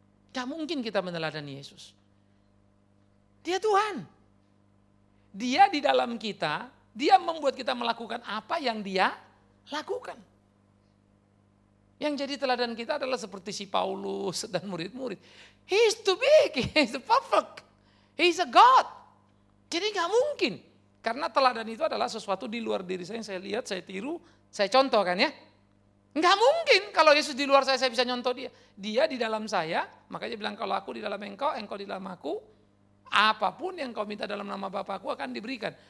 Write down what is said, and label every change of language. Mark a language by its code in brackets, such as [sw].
[id] Enggak mungkin kita meneladani Yesus. Dia Tuhan. Dia di dalam kita, dia membuat kita melakukan apa yang dia lakukan. Yang jadi teladan kita adalah seperti si Paulus dan murid-murid. [en] He's too big, he's perfect, he's a God. [id] Jadi enggak mungkin. Karena teladan itu adalah sesuatu di luar diri saya lihat, saya tiru, saya contoh kan ya. Enggak mungkin kalau Yesus di luar saya bisa nyontoh dia. Dia di dalam saya, makanya bilang kalau aku di dalam engkau, engkau di dalam aku, apapun yang kau minta dalam nama Bapa-Ku akan diberikan.